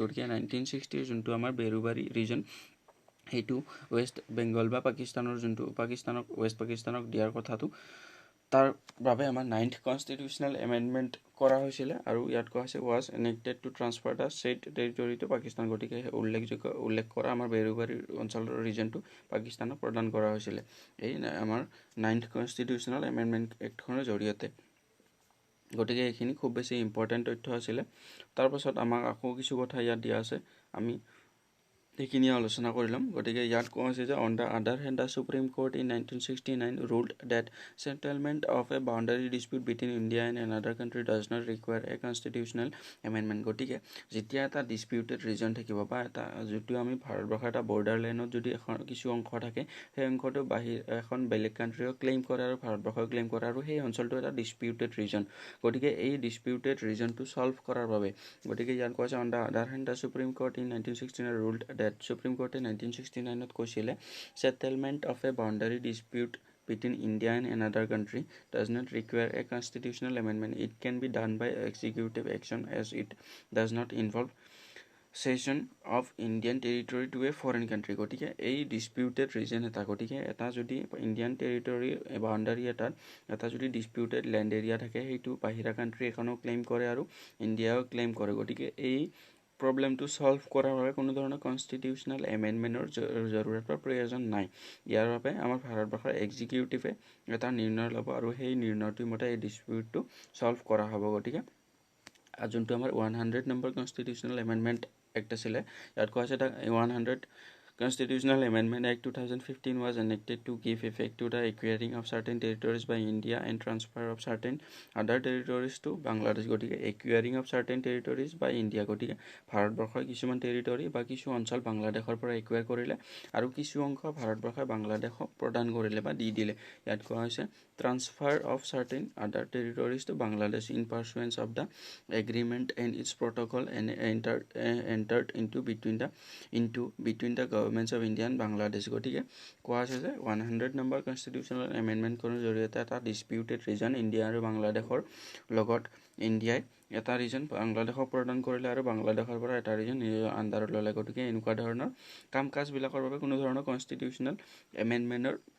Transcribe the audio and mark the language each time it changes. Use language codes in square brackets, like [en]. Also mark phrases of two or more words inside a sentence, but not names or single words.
[as] গতিকে 1960 যোনটো আমাৰ বেৰুবাৰী ৰিজন সেইটো ৱেষ্ট বেংগল বা পাকিস্তানৰ যোনটো পাকিস্তানক ৱেষ্ট পাকিস্তানক দিয়াৰ কথাটো তাৰ বাবে আমাৰ 9th [en] constitutional amendment [as] কৰা হৈছিলে আৰু ইয়াত কোৱা হৈছে [en] was enacted to transfer the state territory to Pakistan [as] গতিকে উল্লেখ কৰা আমাৰ বেৰুবাৰী অঞ্চলৰ ৰিজনটো পাকিস্তানক প্ৰদান কৰা হৈছিলে এই আমাৰ 9th [en] constitutional amendment [as] এক্টখনৰ জৰিয়তে গতিকে এইখিনি খুব বেছি ইম্পৰ্টেণ্ট তথ্য আছিলে তাৰপাছত আমাক আকৌ কিছু কথা ইয়াত দিয়া আছে আমি এইখিনি আলোচনা কৰিলাম গতিকে ইয়াত কোৱা হৈছে যে [en] on the other hand the Supreme Court in 1969 ruled that settlement of a boundary dispute between India and another country does not require a constitutional amendment [as] গতিকে যেতিয়া এটা ডিসপিউটেড ৰিজন থাকিব বা এটা যেটো আমি ভাৰতবৰ্ষৰ এটা বৰ্ডাৰ লাইনত যদি এখন কিছু অংশ থাকে সেই অংশটো বাহিৰ এখন বেলেগ কান্ট্ৰিও ক্লেইম কৰে আৰু ভাৰতবৰ্ষও ক্লেইম কৰে আৰু সেই অঞ্চলটো এটা [en] disputed region [as] গতিকে এই ডিসপিউটেড ৰিজনটো সলভ কৰাৰ বাবে গতিকে ইয়াত কোৱা আছে [en] on the other hand the Supreme Court in 1969 ruled that Supreme Court in 1969 [as] কৈছিলে [en] settlement of a boundary dispute between India and another country does not require a constitutional amendment. It can be done by executive action as it does not involve cession of Indian territory to a foreign country. [as] গতিকে এই [en] disputed region [as] এটা গতিকে এটা যদি [en] Indian territory boundary [as] এটা যদি [en] disputed land area [as] থাকে সেইটো বাহিৰা কান্ট্ৰি এখনো ক্লেইম কৰে আৰু ইণ্ডিয়াও ক্লেইম কৰে গতিকে এই প্ৰবলেমটো সলভ কৰাৰ বাবে কোনো ধৰণৰ কনষ্টিটিউচনেল এমেণ্ডমেণ্টৰ জৰুৰত বা প্ৰয়োজন নাই ইয়াৰ বাবে আমাৰ ভাৰতবৰ্ষৰ এক্সিকিউটিভে এটা নিৰ্ণয় ল'ব আৰু সেই নিৰ্ণয়টোৰ মতে এই ডিসপিউটটো সলভ কৰা হ'ব গতিকে যোনটো আমাৰ 100 নম্বৰ [en] constitutional amendment act [as] আছিলে ইয়াত কোৱা আছে এটা [en] 100 Constitutional Amendment Act 2015 was enacted to give effect to the acquiring of certain territories by India and transfer of certain other territories to Bangladesh. [as] গতিকে [en] acquiring of certain territories by India [as] গতিকে ভাৰতবৰ্ষৰ কিছুমান টেৰিটৰি বা কিছু অঞ্চল বাংলাদেশৰ পৰা একুৱায়াৰ কৰিলে আৰু কিছু অংশ ভাৰতবৰ্ষই বাংলাদেশক প্ৰদান কৰিলে বা দি দিলে ইয়াত কোৱা হৈছে [en] transfer of certain other territories to Bangladesh in pursuance of the agreement and its protocol and entered into between the governments of India and Bangladesh [as] গতিকে কোৱা আছে যে 100 নম্বৰ [en] constitutional amendment [as] কৰাৰ জৰিয়তে এটা [en] disputed region [as] ইণ্ডিয়া আৰু বাংলাদেশৰ লগত ইণ্ডিয়াই এটা ৰিজন বাংলাদেশক প্ৰদান কৰিলে আৰু বাংলাদেশৰ পৰা এটা ৰিজন নিজৰ আণ্ডাৰত ল'লে গতিকে এনেকুৱা ধৰণৰ কাম কাজবিলাকৰ বাবে কোনো ধৰণৰ কনষ্টিটিউচনেল এমেণ্ডমেণ্টৰ